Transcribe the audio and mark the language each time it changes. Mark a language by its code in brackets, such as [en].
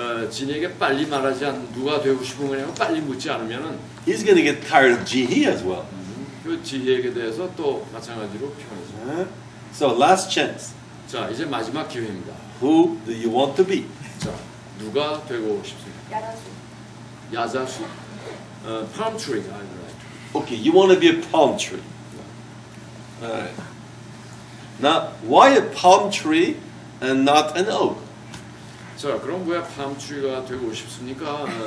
[ko] 지니에게 빨리 말하지 않 누가 되고 싶은 거냐고 빨리 묻지 않으면은 [en] he's going to get tired of Jihi as well. [ko] 그 지혜에 대해서 또 마찬가지로 표현해서. [en] So last chance. [ko] 자, 이제 마지막 기회입니다. [en] Who do you want to be? [ko] 자, 누가 되고 싶습니까? 야자수. 야자수? [en] palm tree, I like. Okay, you want to be a palm tree. All right. Now, why a palm tree and not an oak? [ko] 자, 그럼 왜 palm tree가 되고 싶습니까?